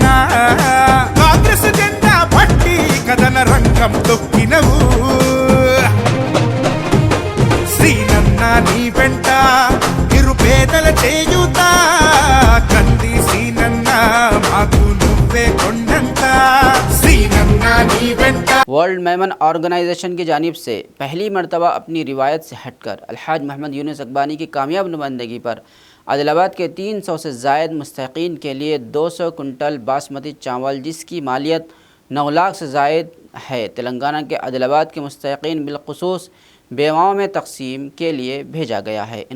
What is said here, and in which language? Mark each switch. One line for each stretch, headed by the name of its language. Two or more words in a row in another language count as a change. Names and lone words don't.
Telugu: కాంగ్రెస్ జెండా పట్టి కథన రంగం తొక్కినవు, సీనన్న నీ వెంట నిరుపేదల చేయుత, కంది సీనన్న మాకు నువ్వే కొండంత, సీనన్న నీ వెంట।
Urdu: ورلڈ میمن آرگنائزیشن کی جانب سے پہلی مرتبہ اپنی روایت سے ہٹ کر الحاج محمد یونس اقبانی کی کامیاب نمائندگی پر عادل آباد کے 300 سے زائد مستحقین کے لیے 200 کنٹل باسمتی چاول، جس کی مالیت 9 لاکھ سے زائد ہے، تلنگانہ کے عادل آباد کے مستحقین بالخصوص بیواؤں میں تقسیم کے لیے بھیجا گیا ہے۔